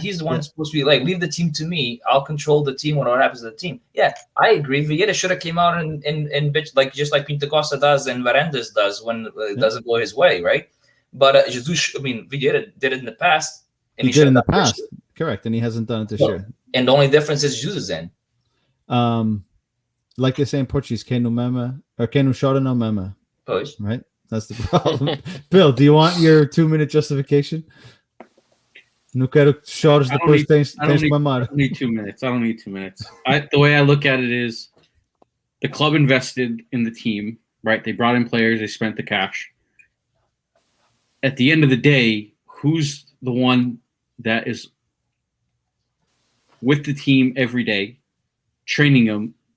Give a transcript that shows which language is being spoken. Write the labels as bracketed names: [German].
[English] He's the one who's supposed to be like, leave the team to me. I'll control the team when what happens to the team. Yeah, I agree. Vieira should have came out and bitch, like just like Pinto Costa does and Varandas does when it doesn't go his way, right? But Jesus, Vieira did it in the past. And he did in the past, correct, and he hasn't done it this year. And the only difference is Jesus in. Like they say in Portuguese, [Portuguese] quem não mama or quem não chora não mama. Pois. [English] Right? That's the problem. Bill, do you want your 2-minute justification? [Portuguese] Não quero que chores depois tens de mamar. [English] I don't need 2 minutes. I don't need 2 minutes. The way I look at it is the club invested in the team, right? They brought in players, they spent the cash. At the end of the day, who's the one that is with the team every day, training them?